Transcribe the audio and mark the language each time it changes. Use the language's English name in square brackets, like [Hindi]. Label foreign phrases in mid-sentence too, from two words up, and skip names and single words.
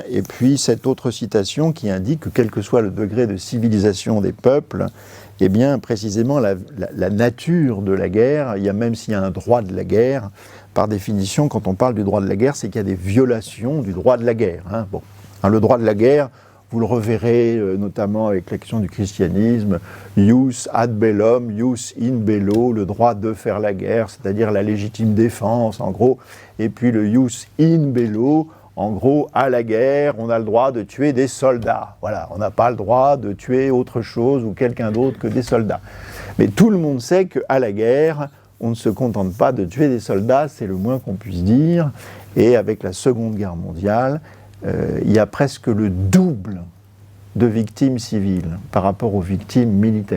[French] Et puis cette autre citation qui indique que quel que soit le degré de civilisation des peuples, eh bien précisément la nature de la guerre, il y a même s'il y a un droit de la guerre, par définition, quand on parle du droit de la guerre, c'est qu'il y a des violations du droit de la guerre. Le droit de la guerre, vous le reverrez notamment avec l'action du christianisme, [Latin] ius ad bellum, ius in bello, [French] le droit de faire la guerre, c'est-à-dire la légitime défense en gros, et puis le [Latin] ius in bello, [French] en gros, à la guerre, on a le droit de tuer des soldats. Voilà, on n'a pas le droit de tuer autre chose ou quelqu'un d'autre que des soldats. Mais tout le monde sait qu'à la guerre, on ne se contente pas de tuer des soldats, c'est le moins qu'on puisse dire, et avec la Seconde Guerre mondiale, il y a presque le double de victimes civiles par rapport aux victimes militaires.